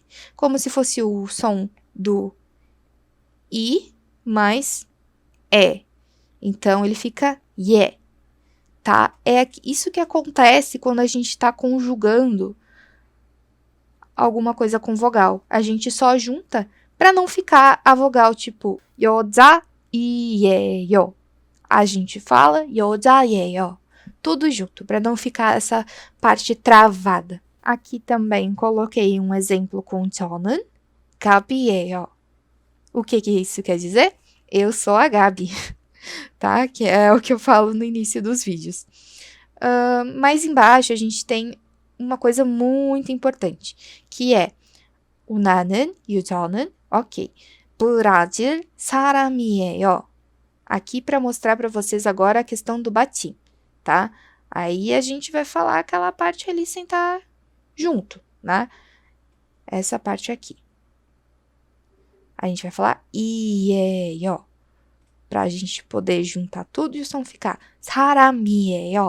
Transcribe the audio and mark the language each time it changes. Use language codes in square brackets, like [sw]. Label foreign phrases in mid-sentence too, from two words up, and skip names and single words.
[pt] Como se fosse o som do I mais E. Então, ele fica ye, tá? É isso que acontece quando a gente está conjugando alguma coisa com vogal. A gente só junta para não ficar a vogal tipo [ko] 여자 이예요. [pt] A gente fala 여자예요. Tudo junto, para não ficar essa parte travada. Aqui também coloquei um exemplo com [ko] 저는 가비예요. [pt] O que isso quer dizer? Eu sou a Gabi, tá? Que é o que eu falo no início dos vídeos. Mais embaixo a gente tem uma coisa muito importante, que é o 나는 e o 저는, ok. [ko] 브라질 사람이에요. [pt] Aqui para mostrar para vocês agora a questão do batim, tá? Aí a gente vai falar aquela parte ali sem estar junto, né? Essa parte aqui. A gente vai falar 이에요. Pra gente poder juntar tudo e o som ficar 사람이에요.